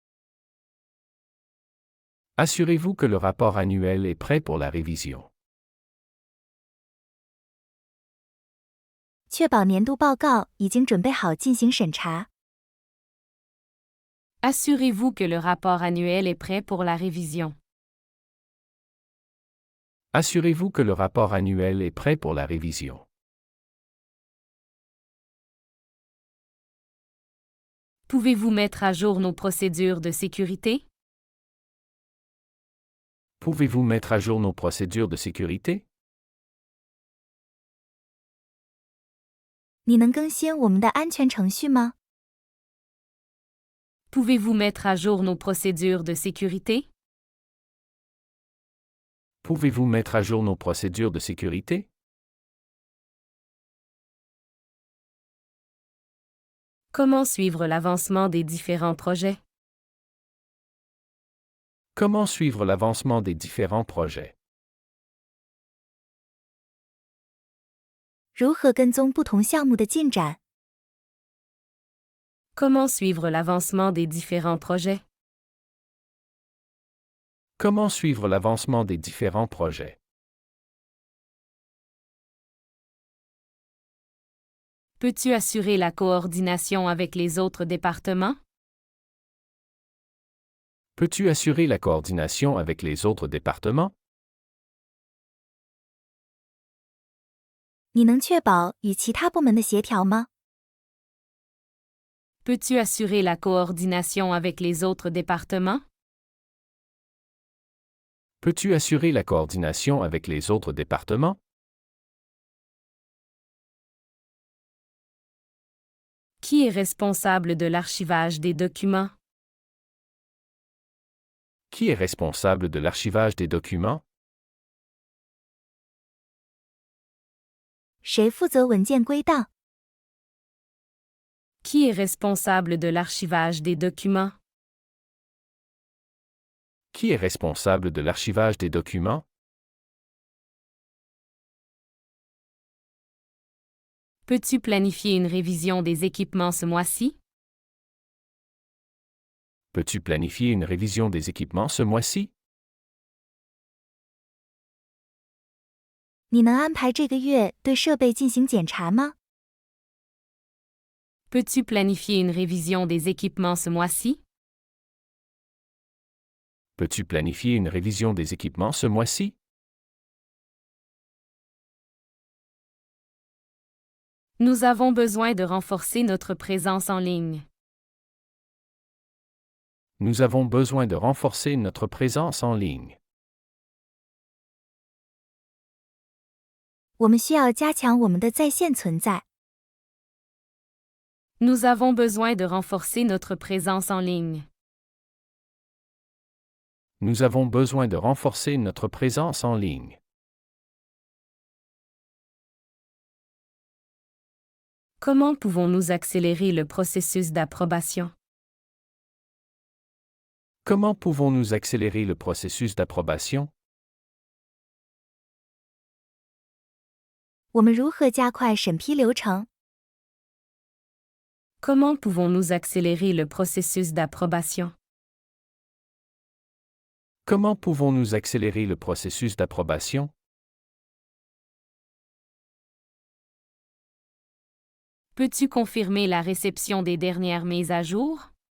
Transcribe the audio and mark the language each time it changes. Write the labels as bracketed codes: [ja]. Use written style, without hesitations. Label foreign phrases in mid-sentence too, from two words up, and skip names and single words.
[fr] Assurez-vous que le rapport annuel est prêt pour la révision. [zh] 确保年度报告已经准备好进行审查。 [fr] Assurez-vous que le rapport annuel est prêt pour la révision. Assurez-vous que le rapport annuel est prêt pour la révision. Pouvez-vous mettre à jour nos procédures de sécurité? Pouvez-vous mettre à jour nos procédures de sécurité? [zh] 你能更新我们的安全程序吗？ [fr] Pouvez-vous mettre à jour nos procédures de sécurité? Pouvez-vous mettre à jour nos procédures de sécurité? Comment suivre l'avancement des différents projets? Comment suivre l'avancement des différents projets? [zh] 如何跟踪不同项目的进展？ [fr] Comment suivre l'avancement des différents projets? Comment suivre l'avancement des différents projets? Peux-tu assurer la coordination avec les autres départements? Peux-tu assurer la coordination avec les autres départements? [zh] 你能确保与其他部门的协调吗？ [fr] Peux-tu assurer la coordination avec les autres départements? Peux-tu assurer la coordination avec les autres départements? Qui est responsable de l'archivage des documents? Qui est responsable de l'archivage des documents? [zh] 谁负责文件归档？ [fr] Qui est responsable de l'archivage des documents? Qui est responsable de l'archivage des documents? Peux-tu planifier une révision des équipements ce mois-ci? Peux-tu planifier une révision des équipements ce mois-ci? [zh] 你能安排这个月对设备进行检查吗？ [fr] Peux-tu planifier une révision des équipements ce mois-ci? Peux-tu planifier une révision des équipements ce mois-ci? Nous avons besoin de renforcer notre présence en ligne. Nous avons besoin de renforcer notre présence en ligne. [zh] 我们需要加强我们的在线存在。 [fr] Nous avons besoin de renforcer notre présence en ligne. Nous avons besoin de renforcer notre présence en ligne. Comment pouvons-nous accélérer le processus d'approbation? Comment pouvons-nous accélérer le processus d'approbation? [zh] 我们如何加快审批流程？ [fr] Comment pouvons-nous accélérer le processus d'approbation? Comment pouvons-nous accélérer le processus d'approbation? Peux-tu confirmer la réception des dernières mises à jour?